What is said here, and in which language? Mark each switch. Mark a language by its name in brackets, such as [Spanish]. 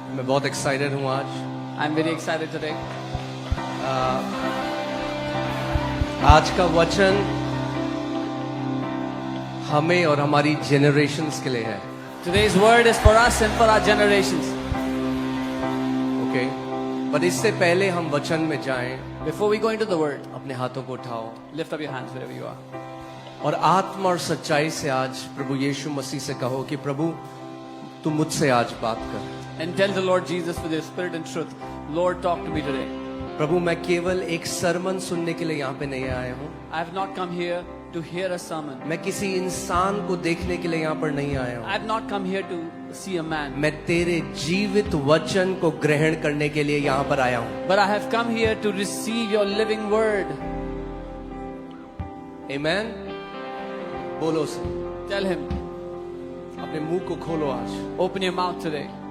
[Hindi] मैं बहुत एक्साइटेड हूँ आज। [English] I'm very excited today. [Hindi] आज का वचन हमें और हमारी जनरेशन्स के लिए है। [English] Today's word is for us and for our generations. [Hindi] Okay, पर इससे पहले हम वचन में जाएं, [English] Before we go into the word, [Hindi] अपने हाथों को उठाओ [English] lift up your hands wherever you are. [Hindi] और आत्मा और सच्चाई से आज प्रभु यीशु मसीह से कहो कि प्रभु तू मुझसे आज बात कर। [English] And tell the Lord Jesus with your spirit and truth, Lord, talk to me today. [Hindi] प्रभु मैं केवल एक सरमन सुनने के लिए यहाँ पे नहीं आया हूँ। [English] I have not come here to hear a sermon. [Hindi] मैं किसी इंसान को देखने के लिए यहाँ पर नहीं आया हूँ। [English] I have not come here to see a man. [Hindi] मैं तेरे जीवित वचन को ग्रहण करने के लिए यहाँ पर आया हूँ। [English] But I have come here to receive your living word. [Hindi] Amen? बोलो से [English] Tell him, [Hindi] अपने मुंह को खोलो आज। [English] open your mouth today.